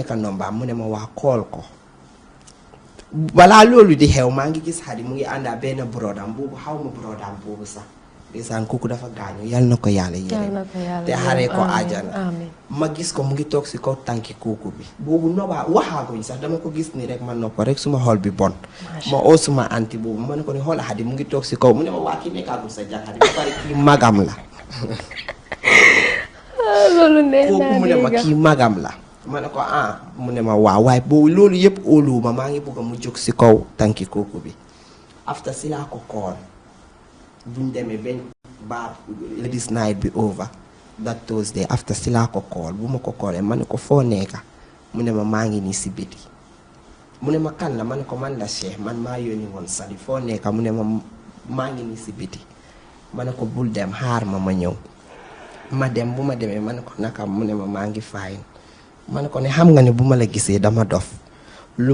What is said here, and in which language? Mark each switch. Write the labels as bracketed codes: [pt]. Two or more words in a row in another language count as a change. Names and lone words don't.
[wo] nekk nomba mu ne ma waa kool ko balaa loolu di xew maa ngi gis Hadi mu ngi àndaa benn brodam boobu xaw ma brodam boobu sax ndeysaan kooku dafa gaañu yal na ko yàlla yére te xaree ko àjjana ma gis ko mu ngi toog si kaw tànki kooku bi boobu nobaa waxaaguñ sax dama ko gis ni rek ma noppa rek suma xol bi bon ma oo suma anti boobu ma ne ko ne xoola Hadi mu ngi toog si kaw mu ne ma waa kii nekkaagul sa jàkkaar bi ba pare kii magam la loolu nee kooku mu ne ma kii magam la ma ne ko mu ne ma waaw waaye boobu loolu yëpp óoluwuma maa ngi bëgg mu jóg si kaw tànki kooku bi after si laa ko kool buñ demee benn ba [en] ladies night [wo] bi [en] over that Thursday after [wo] si laa ko kool bu ma ko koolee ma ne ko foo nekka mu ne ma maa ngi nii si biti mu ne ma kan la ma ne ko man la Cheikh man maa yónni woon Sali foo nekka mu ne ma maa ngi nii si biti ma ne ko bul dem xaar ma ñëw ma dem bu ma demee ma ne ko naka mu ne ma maa ngi faayin ma ne ko ne xam nga ne bu ma la gisee dama dof lu